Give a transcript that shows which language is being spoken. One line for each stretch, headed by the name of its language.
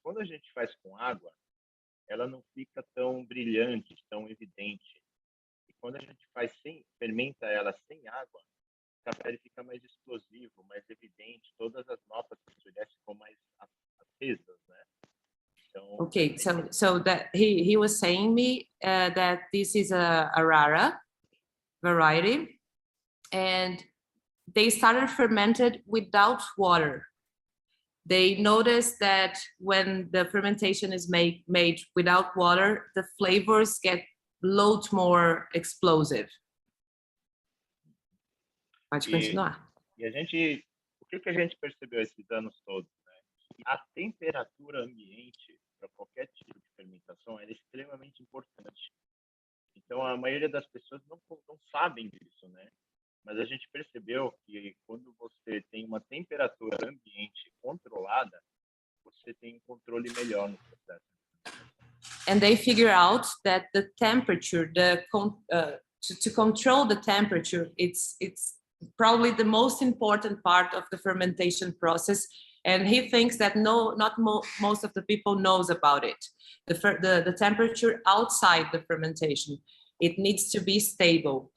Portuguese: Quando a gente faz com água, ela não fica tão brilhante, tão evidente. E quando a gente fermenta ela sem água, o café ele fica mais explosivo, mais evidente. Todas as notas sensoriais ficam mais acesas, né? Então,
English: Okay, so that he was saying me that this is a Arara variety, and they started fermented without water. They noticed that when the fermentation is made without water, the flavors get loads more explosive.
Portuguese: Pode continuar. E a gente, o que a gente percebeu esses anos todos, né? A temperatura ambiente para qualquer tipo de fermentação é extremamente importante. Então a maioria das pessoas não sabem disso, né? Mas a gente percebeu que quando você tem uma temperatura ambiente controlada, você tem um controle melhor no processo.
English: And they figure out that the temperature, to control the temperature, it's probably the most important part of the fermentation process. And he thinks that most of the people knows about it. The temperature outside the fermentation. It needs to be stable.